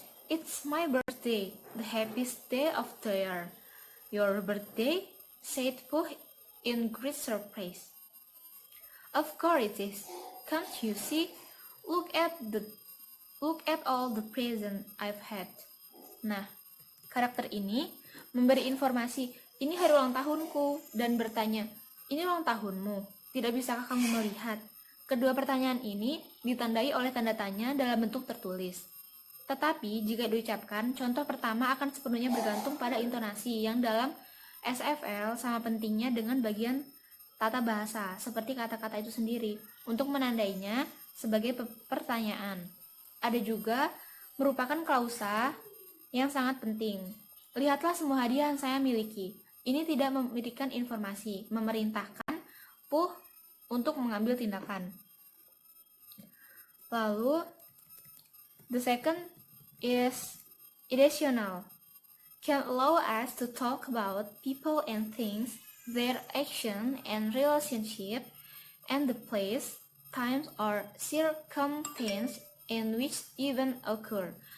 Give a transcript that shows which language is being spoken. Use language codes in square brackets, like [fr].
[en] It's my birthday, the happiest day of the year. Your birthday? Said Pooh in great surprise. Of course it is. Can't you see? Look at all the present I've had. [id] Nah, karakter ini memberi informasi, ini hari ulang tahunku, dan bertanya, ini ulang tahunmu, tidak bisakah kamu melihat? Kedua pertanyaan ini ditandai oleh tanda tanya dalam bentuk tertulis. Tetapi jika diucapkan, contoh pertama akan sepenuhnya bergantung pada intonasi yang dalam SFL sama pentingnya dengan bagian tata bahasa, seperti kata-kata itu sendiri, untuk menandainya sebagai pertanyaan. Ada juga merupakan klausa yang sangat penting. Lihatlah semua hadiah yang saya miliki. Ini tidak memberikan informasi, memerintahkan Pooh untuk mengambil tindakan. [en] Lalu, the second is irrational. Can allow us to talk about people and things, their action and relationship, and the place, times, or circumstance in which event occur.